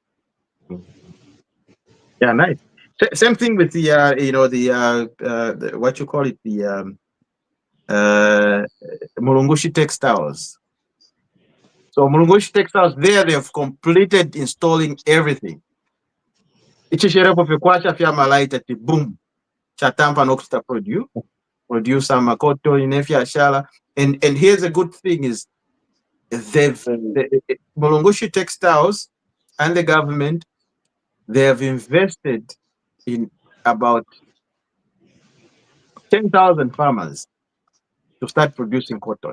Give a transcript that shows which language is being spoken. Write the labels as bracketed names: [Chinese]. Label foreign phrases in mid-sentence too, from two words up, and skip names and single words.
[English] Yeah, nice. Same thing with the the what you call it, the Mulungushi textiles. So Mulungushi textiles, there they have completed installing everything. [Bemba] Ichisherapo fekwasha fya malaita ti boom. Chatampa nokusta [English] produce some cotton in Efia. And here's a good thing is Mulungushi textiles and the government, they have invested in about 10,000 farmers to start producing cotton.